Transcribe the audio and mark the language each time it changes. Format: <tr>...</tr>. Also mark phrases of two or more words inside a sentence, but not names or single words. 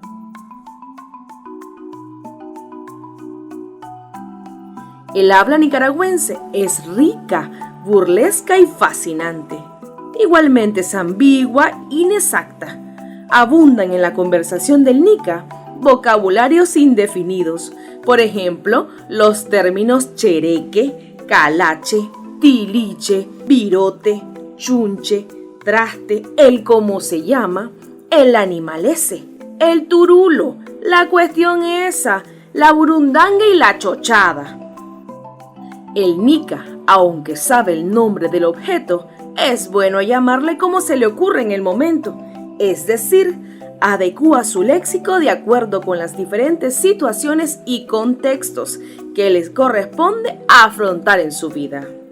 <es>El habla nicaragüense es rica, burlesca y fascinante. Igualmente es ambigua, inexacta. Abundan en la conversación del nica vocabularios indefinidos. Por ejemplo, los términos chereque, calache, tiliche, virote, chunche, traste, el cómo se llama, el animal ese, el turulo, la cuestión esa, la burundanga y la chochada. El nica, aunque sabe el nombre del objeto, es bueno llamarle como se le ocurre en el momento, es decir, adecúa su léxico de acuerdo con las diferentes situaciones y contextos que les corresponde afrontar en su vida.</es>